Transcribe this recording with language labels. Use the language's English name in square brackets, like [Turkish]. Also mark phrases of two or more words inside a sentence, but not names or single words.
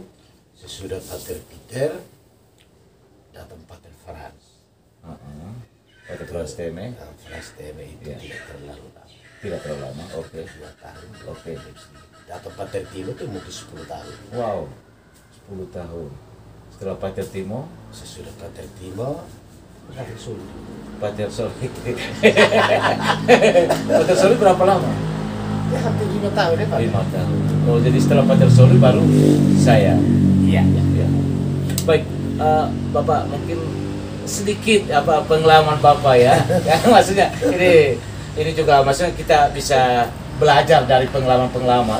[Indonesian] Sesudah Pater Peter datang Pater Franz. Pater Franz Teme Franz Teme itu Iya. tidak terlalu lama. tidak terlalu lama. Oke. 2 tahun. Oke. Datang Pater Timo itu mungkin 10 tahun. Wow, 10 tahun. Setelah Pater Timo, Sesudah Pater Timo, Pater Suli. Pater Soli. Pater Soli berapa lama? Ya hampir 5 tahun ya Pak. 5 tahun. Oh, jadi setelah Pater Soli baru saya. Iya. Ya. Baik, Bapak mungkin sedikit apa pengalaman Bapak ya. Ya, maksudnya ini juga maksudnya kita bisa belajar dari pengalaman-pengalaman.